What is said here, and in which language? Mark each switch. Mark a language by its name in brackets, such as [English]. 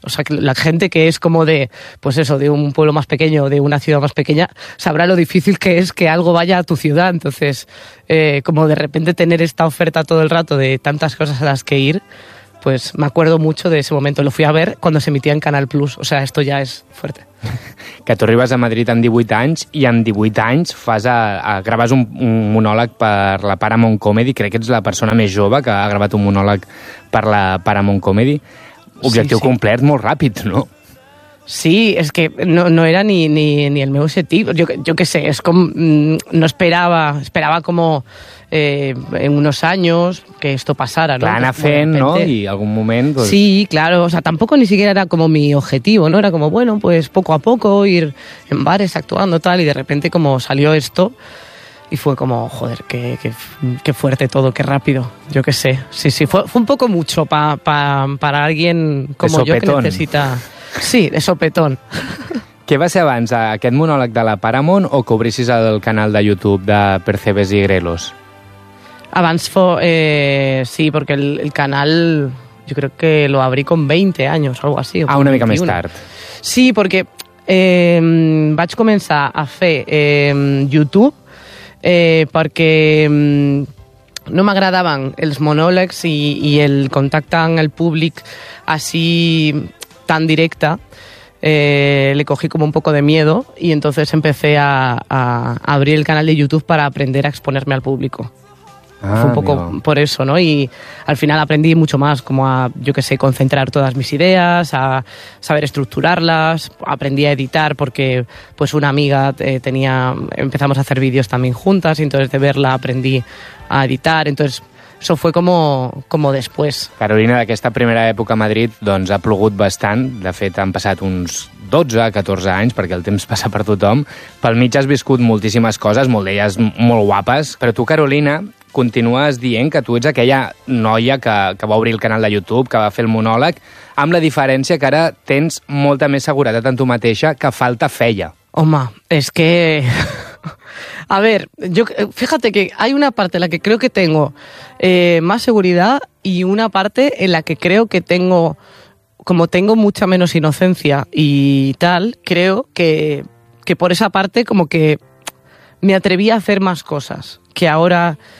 [Spanish] O sea, que la gente que es como de un pueblo más pequeño, de una ciudad más pequeña, sabrá lo difícil que es que algo vaya a tu ciudad. Entonces, como de repente tener esta oferta todo el rato de tantas cosas a las que ir, pues me acuerdo mucho de ese momento. Lo fui a ver cuando se emitía en Canal Plus. O sea, esto ya es fuerte. [Catalan] Que tu arribes a Madrid amb 18 anys i amb 18 anys graves un monòleg per la Paramount Comedy. Crec que ets la persona més jove que ha gravat un monòleg per la Paramount Comedy. Objectiu complert molt ràpid, no? [Spanish] Sí, es que no era ni el meu objetivo. Yo qué sé, es como no esperaba como en unos años que esto pasara, ¿no? Plana fent, ¿no? Y algún momento. Pues... Sí, claro. O sea, tampoco ni siquiera era como mi objetivo, ¿no? Era como, bueno, pues poco a poco ir en bares actuando tal y de repente como salió esto. Y fue como, joder, qué fuerte todo, qué rápido, yo qué sé. Sí, sí, fue un poco mucho para alguien como yo que necesita... Sí, de sopetón. [Catalan] Què va ser abans, aquest monòleg de la Paramount o que obrissis el canal de YouTube de Percebes y Grelos? [Spanish] Abans fue... sí, porque el canal yo creo que lo abrí con 20 años o algo así. [Catalan] Ah, una mica més tard. Sí, porque vaig començar a fer YouTube... perquè no m'agradaven els monòlegs i el contacte amb el públic així tan directe, [Spanish] le cogí como un poco de miedo y entonces empecé a abrir el canal de YouTube para aprender a exponerme al público. Ah, fue un poco mio. Por eso, ¿no? Y al final aprendí mucho más, como a, yo qué sé, concentrar todas mis ideas, a saber estructurarlas, aprendí a editar porque pues una amiga empezamos a hacer vídeos también juntas y entonces de verla aprendí a editar, entonces eso fue como después. [Catalan] Carolina, d'aquesta primera època a Madrid, doncs ha plogut bastant, de fet han passat uns 12, 14 anys, perquè el temps passa per tothom, pel mig has viscut moltíssimes coses, molt d'elles molt guapes, però tu, Carolina... continues dient que tu ets aquella noia que va obrir el canal de YouTube, que va fer el monòleg, amb la diferència que ara tens molta més seguretat en tu mateixa que falta feia. Home, és que... [Spanish] A ver, yo, fíjate que hay una parte en la que creo que tengo más seguridad y una parte en la que creo que tengo... Como tengo mucha menos inocencia y tal, creo que por esa parte como que me atreví a hacer más cosas que ahora...